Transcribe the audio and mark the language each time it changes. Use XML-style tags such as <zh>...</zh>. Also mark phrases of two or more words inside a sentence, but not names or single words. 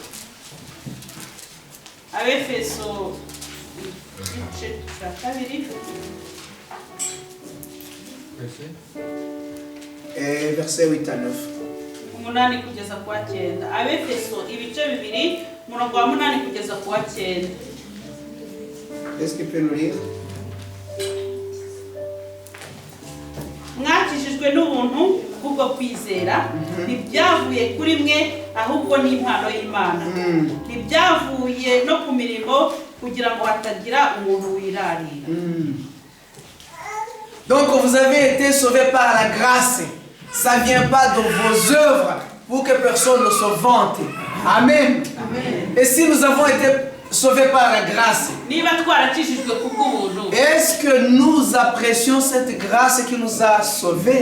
<fr>Et verset 8 à 9. Est-ce qu'il peut nous lire?</fr> <rw>mwakijijwe n'ubuntu kubwo kwizera ntibyavuye kuri mwe ahubwo ni impano y'Imana ntibyavuye no ku mirimo kugira ngo hatagira umuntu wirarira.</rw> <fr>Donc vous avez été sauvés par la grâce. Ça ne vient pas de vos œuvres pour que personne ne se vante. Amen. Et si nous avons été sauvés par la grâce, est-ce que nous apprécions cette grâce qui nous a sauvés?</fr>